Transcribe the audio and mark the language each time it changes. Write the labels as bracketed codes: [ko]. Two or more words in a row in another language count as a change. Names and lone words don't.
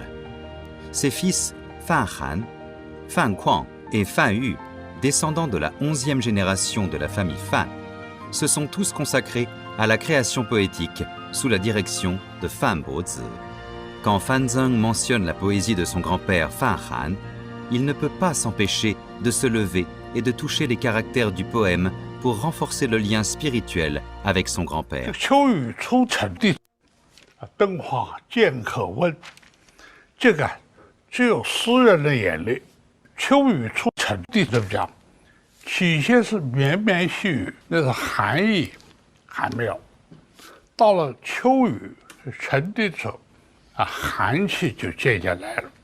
[fr] Ses fils Fan Han, Fan Kuang et Fan Yu, descendants de la 11e génération de la famille Fan, se sont tous consacrés à la création poétique sous la direction de Fan Bozi. Quand Fan Zeng mentionne la poésie de son grand-père Fan Han, il ne peut pas s'empêcher de se lever et de toucher les caractères du poème pour renforcer le lien spirituel avec son grand-père. [zh] 秋雨初成地，灯花渐可温。这个只有诗人的眼泪。秋雨初成地怎么讲？起先是绵绵细雨，那是寒意还没有。到了秋雨成地的时候，寒气就渐渐来了。